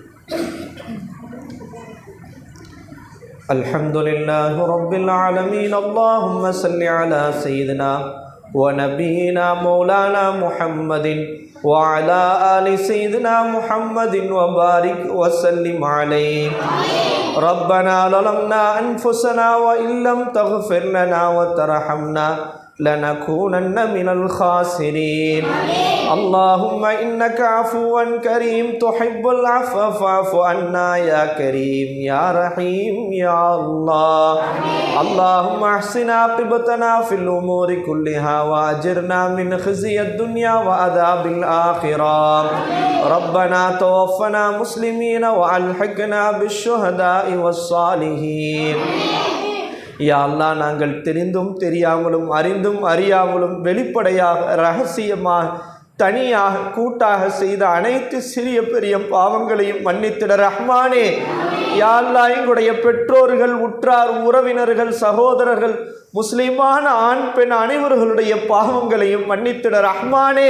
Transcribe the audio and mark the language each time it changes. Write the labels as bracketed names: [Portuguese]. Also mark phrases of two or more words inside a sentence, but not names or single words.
[Arabic] الحمد لله رب العالمين. اللهم صل على سيدنا ونبينا مولانا محمد وعلى آل سيدنا محمد وبارك وسلم عليه. ரப்பனா ظلمنا أنفسنا وإن لم تغفر لنا وترحمنا لنكونن من الخاسرين. اللهم إنك عفو كريم تحب العفو فاعف عنا يا كريم يا رحيم يا الله. اللهم احسن عاقبتنا في الأمور كلها وأجرنا من خزي الدنيا وعذاب الآخرة. ربنا توفنا مسلمين وألحقنا بالشهداء والصالحين. [Tamil] யா அல்லாஹ், நாங்கள் தெரிந்தும் தெரியாமலும் அறிந்தும் அறியாமலும் வெளிப்படையாக ரகசியமாக தனியாக கூட்டாக செய்த அனைத்து சிறிய பெரிய பாவங்களையும் மன்னித்திட ரஹ்மானே. யா அல்லாஹ், எங்களுடைய பெற்றோர்கள், உற்றார், உறவினர்கள், சகோதரர்கள், முஸ்லிமான ஆண் பெண் அனைவர்களுடைய பாவங்களையும் மன்னித்திட ரஹ்மானே.